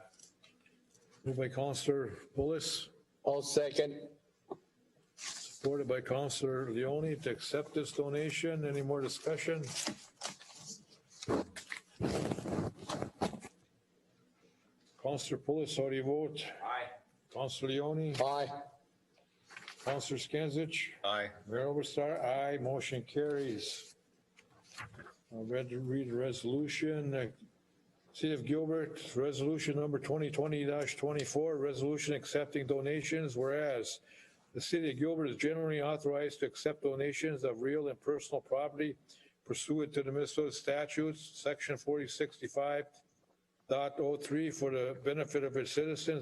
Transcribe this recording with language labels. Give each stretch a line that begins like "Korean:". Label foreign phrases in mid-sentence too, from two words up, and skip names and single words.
English: Moved by Councilor Pulis, I'll second. supported by Councilor Leone to accept this donation. Any more discussion? Councilor Pulis, how do you vote? Aye. Councilor Leone? Aye. Councilor Skinsich? Aye. Mayor Oberstar, aye. Motion carries. I'll read the resolution. City of Gilbert, resolution number 2020-24, resolution accepting donations. Whereas the City of Gilbert is generally authorized to accept donations of real and personal property pursuant to the Minnesota statutes, section 4065.03 for the benefit of its citizens.